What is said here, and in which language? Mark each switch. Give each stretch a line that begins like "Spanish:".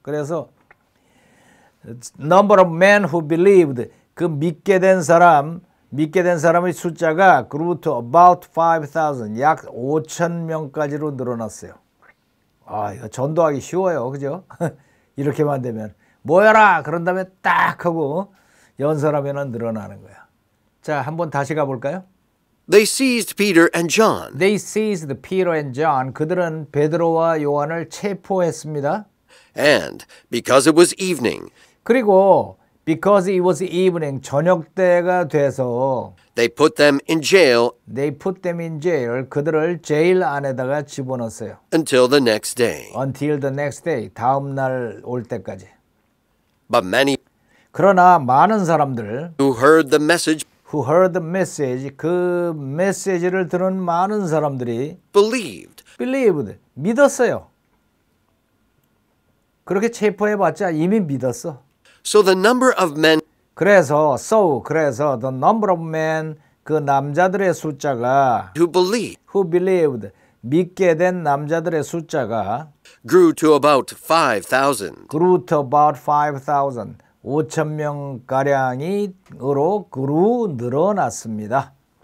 Korean: 그래서
English: number of men who believed,
Korean: 그 믿게 된 사람의 숫자가
English: grew to about 5,000,
Korean: 약 5,000명까지로 늘어났어요. 아, 이거 전도하기 쉬워요. 그죠? 이렇게만 되면 모여라 그런 다음에 딱 하고 연설하면 늘어나는 거야. 자, 한번 다시 가볼까요?
English: They seized Peter and John They seized Peter and John.
Korean: 그들은 베드로와 요한을 체포했습니다.
English: and, because it was evening,
Korean: 그리고
English: because it was evening,
Korean: 저녁 때가 돼서
English: they put them in jail they put them in jail.
Korean: 그들을 제일 안에다가 집어넣었어요.
English: until the next day. Until the next day.
Korean: 다음 날 올 때까지.
English: But many
Korean: 그러나 많은 사람들
English: who heard the message who heard the message,
Korean: 그 메시지를 들은 많은 사람들이
English: believed. believed,
Korean: 믿었어요. 그렇게 체포해봤자 이미 믿었어.
English: So the number of men
Korean: 그래서
English: the number of men,
Korean: 그 남자들의 숫자가
English: who believed who believed,
Korean: 믿게 된 남자들의 숫자가
English: grew to about 5,000. grew to about 5,000,
Korean: 5,000명가량으로
English: grew
Korean: 늘어났습니다.